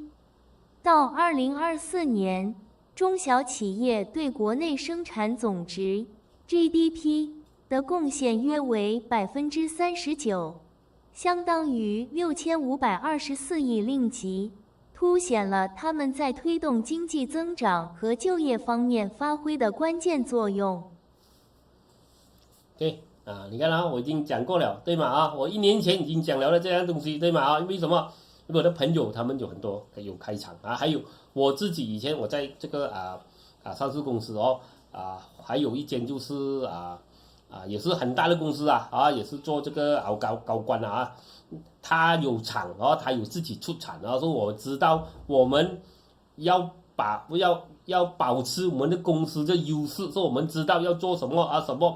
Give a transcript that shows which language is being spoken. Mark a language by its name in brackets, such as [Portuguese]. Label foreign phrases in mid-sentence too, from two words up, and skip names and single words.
[Chinese] 到2024年，中小企業對國內生產總值 GDP 的貢獻約為39%，相當於6524億令吉，凸顯了他們在推動經濟增長和就業方面發揮的關鍵作用。對啊，你看啊，我已經講過了，對嗎？啊，我1年前已經講了這樣東西，對嗎？啊，為什麼？因為我的朋友他們有很多有開廠啊，還有我自己以前我在這個上市公司還有一間就是也是很大的公司也是做這個高官他有廠他有自己出產所以我知道我們要保持我們的公司的優勢，所以我們知道要做什麼什麼。